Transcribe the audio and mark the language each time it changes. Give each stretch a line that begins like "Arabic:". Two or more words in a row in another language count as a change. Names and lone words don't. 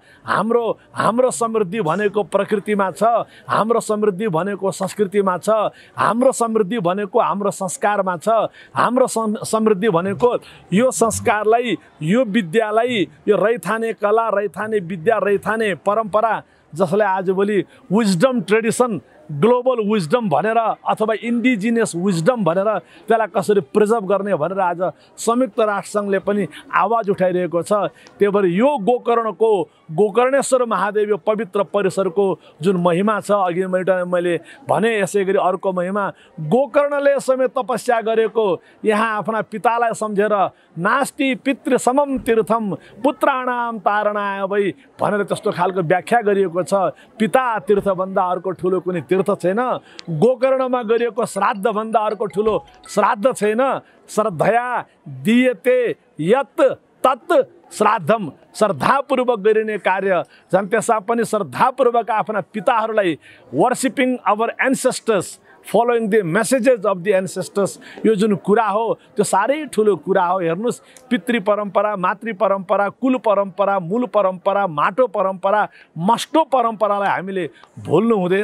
Nepali: हाम्रो समृद्धि भनेको प्रकृतिमा छ, हाम्रो समृद्धि भनेको संस्कृतिमा छ, हाम्रो समृद्धि भनेको हाम्रो संस्कारमा छ, हाम्रो समृद्धि भनेको यो संस्कारलाई, यो विद्यालाई, यो रैथाने कला, रैथाने विद्या, रैथाने परम्परा जसलाई आजभोलि
English: wisdom tradition, global wisdom
Nepali: भनेर अथवा
English: indigenous wisdom
Nepali: भनेर त्यसलाई कसरी प्रिजर्भ गर्ने भनेर आज संयुक्त राष्ट्रसङ्घले पनि आवाज उठाइरहेको छ। त्यही भएर यो गोकर्णको, गोकर्णेश्वर महादेव यो पवित्र परिसरको जुन महिमा छ, अघि मैले भने यसै गरी अर्को महिमा, गोकर्णले समेत तपस्या गरेको, यहाँ आफ्ना पितालाई सम्झेर
Sanskrit: नास्ति पितृ समम तीर्थम पुत्राणाम तारणाय वै
Nepali: भनेर त्यस्तो खालको व्याख्या गरिएको छ। पिता तीर्थभन्दा अर्को ठुलो कुनै तीर्थ छैन। गोकर्णमा गरिएको श्राद्धभन्दा अर्को ठुलो श्राद्ध छैन।
Sanskrit: श्रद्धया दियते यत तत् श्राद्धम,
Nepali: श्रद्धापूर्वक गरिने कार्य, झन् त्यसमा पनि श्रद्धापूर्वक आफ्ना पिताहरूलाई
English: worshipping our ancestors, following the messages of the ancestors,
Nepali: यो जुन कुरा हो त्यो साह्रै ठुलो कुरा हो। हेर्नुहोस्, पितृ परम्परा, मातृ परम्परा, कुल परम्परा, मूल परम्परा, माटो परम्परा, मस्टो परम्परालाई हामीले भुल्नु हुँदैन।